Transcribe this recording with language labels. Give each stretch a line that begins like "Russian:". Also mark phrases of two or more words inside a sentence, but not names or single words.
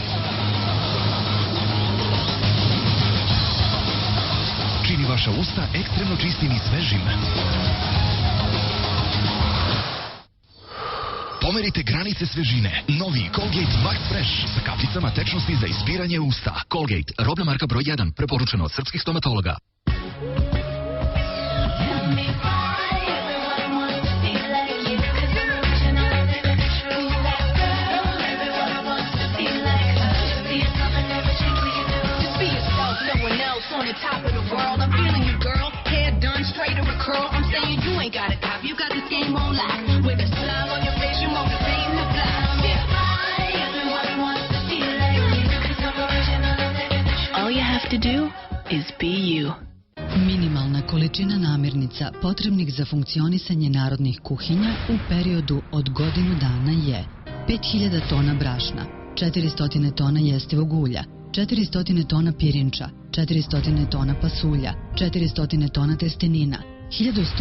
Serbian: Čini vaša usta ekstremno čistim i svežim. Pomerite granice svežine. Novi Colgate Max Fresh sa kapljicama tečnosti za ispiranje usta. Colgate, robna marka broj 1, preporučeno od srpskih stomatologa.
English: Top of the world, I'm feeling you, girl. Hair done straight or a curl. I'm saying you ain't got a cop. You got this game on lock. With a smile on your face, you motivating the block. Everyone wants to feel like you. 'Cause I'm original and living the truth. All you have to do is be you.
Serbian: Minimalna količina namirnica potrebnih za funkcionisanje narodnih kuhinja u periodu od godinu dana je 5000 tona brašna, 400 tona jestivog ulja, 400 tona pirinča, 400 tona pasulja, 400 tona testenina, 1100